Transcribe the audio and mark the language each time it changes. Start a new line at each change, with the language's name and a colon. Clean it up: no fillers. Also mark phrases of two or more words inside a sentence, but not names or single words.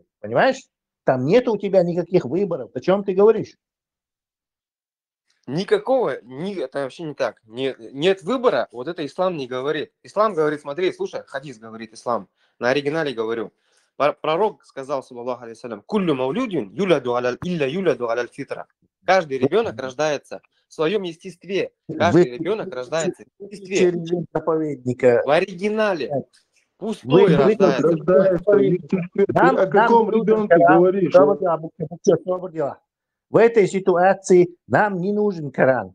Russian: Понимаешь? Там нет у тебя никаких выборов. О чем ты говоришь? Никакого, это вообще не так. Нет выбора, вот это ислам не говорит. Ислам говорит, смотри, слушай, хадис говорит ислам. На оригинале говорю. Пророк сказал,
Arabic: صلى الله عليه، كل مولود يولد على الفطرة.
Russian: Каждый ребенок рождается в своем естестве. Каждый ребенок рождается в естестве. В оригинале. Пустой рождается. О каком ребенке говоришь? В этой ситуации нам не нужен Коран.